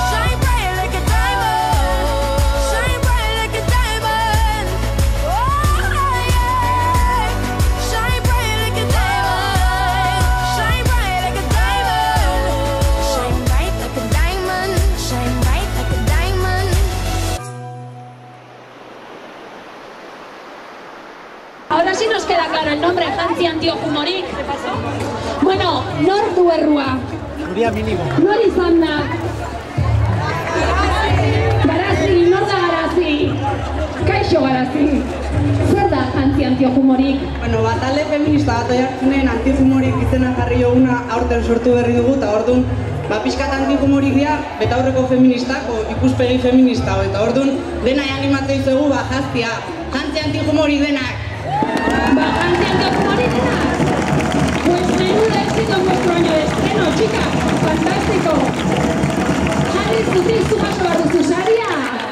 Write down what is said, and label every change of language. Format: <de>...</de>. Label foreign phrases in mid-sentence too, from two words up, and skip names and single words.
<en>Shine bright like a diamond. Shine bright like a diamond. Oh yeah. Shine bright like a diamond. Shine bright like a diamond. Shine bright like a diamond. Shine bright like a diamond.</en> <es>Ahora sí nos queda claro el nombre,</es> <eu>Jantzi Antioqumorik. Bueno, nor du errua? Nor izan da? Garazi, nor da Garazi? Kaixo Garazi. Zer da Jantzi Antioqumorik? Bueno, talde feminista bat oiartzunen Antioqumorik izena jarri joguna aurten sortu berri dugu, eta orduan pixkat Antioqumorik dira, betaurreko feministako, ikuspegi feminista, eta orduan dena animatzen zugu, jaztia, Jantzi Antioqumorik denak. Jantzi Antioqumorik denak?</eu> <es>Pues menudo éxito en vuestro año de estreno, chicas, fantástico.</es> <eu>Jarri, zutik zu jaso behar duzu saria.</eu>